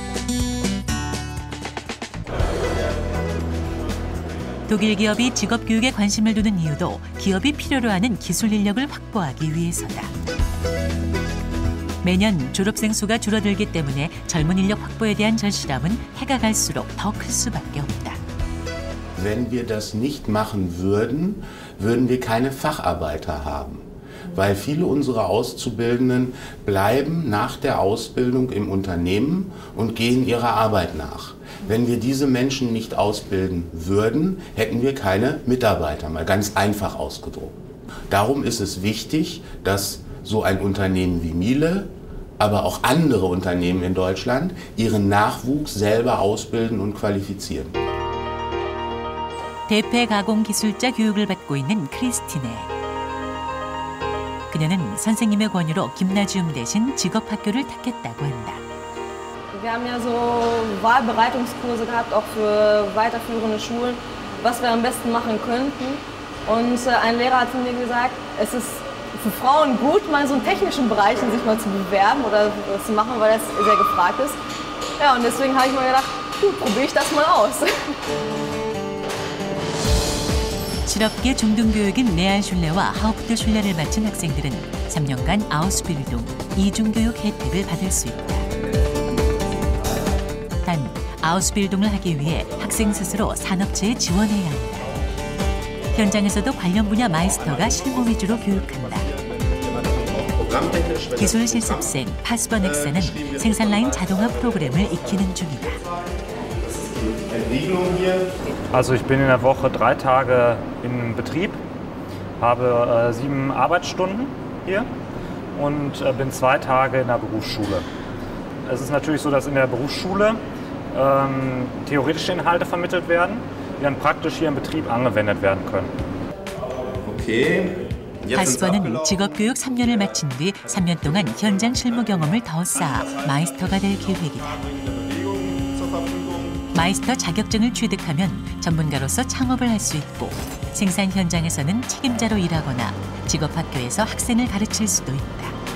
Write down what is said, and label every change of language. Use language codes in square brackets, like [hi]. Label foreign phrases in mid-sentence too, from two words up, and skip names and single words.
[ko] 독일 기업이 직업교육에 관심을 두는 이유도 기업이 필요로 하는 기술 인력을 확보하기 위해서다. 매년 졸업생 수가 줄어들기 때문에 젊은 인력 확보에 대한 절실함은 해가 갈수록 더 클 수밖에 없다. [de] Wenn wir das nicht machen würden, würden wir keine Facharbeiter haben. Weil viele unserer Auszubildenden bleiben nach der Ausbildung im Unternehmen und gehen ihrer Arbeit nach. Wenn wir diese Menschen nicht ausbilden würden, hätten wir keine Mitarbeiter, mal ganz einfach ausgedrückt. Darum ist es wichtig, dass so ein Unternehmen wie Miele, aber auch andere Unternehmen in Deutschland ihren Nachwuchs selber ausbilden und qualifizieren. [ko] 대패 가공 기술자 교육을 받고 있는 크리스티네. 그녀는 선생님의 권유로 김나지움 대신 직업학교를 택했다고 한다. [de] Wir haben ja so Wahlbereitungskurse gehabt, auch für weiterführende Schulen, was wir am besten machen könnten. Und ein Lehrer hat zu mir gesagt, es ist für Frauen gut, mal so in technischen Bereichen sich mal zu bewerben oder was zu machen, weil das sehr gefragt ist. Ja, und deswegen habe ich mal gedacht, gut, probiere ich das mal aus. [ko] 실업계 중등교육인 레알슐레와 하우프트 슐레를 마친 학생들은 3년간 아우스빌딩 이중교육 혜택을 받을 수 있다. 단, 아우스빌딩을 하기 위해 학생 스스로 산업체에 지원해야 한다. 현장에서도 관련 분야 마이스터가 실무 위주로 교육한다. 기술 실습생 파스버넥사는 생산 라인 자동화 프로그램을 익히는 중이다. [de] Also ich bin in der Woche 3 Tage im Betrieb, habe 7 Arbeitsstunden hier und bin 2 Tage in der Berufsschule. Es ist natürlich so, dass in der Berufsschule theoretische Inhalte vermittelt werden, die dann praktisch hier im Betrieb angewendet werden können. Okay. [ko] 파스버는 직업교육 3년을 마친 뒤 3년 동안 현장 실무 경험을 더 쌓아 마이스터가 될 계획이다. 마이스터 자격증을 취득하면 전문가로서 창업을 할 수 있고 생산 현장에서는 책임자로 일하거나 직업학교에서 학생을 가르칠 수도 있다.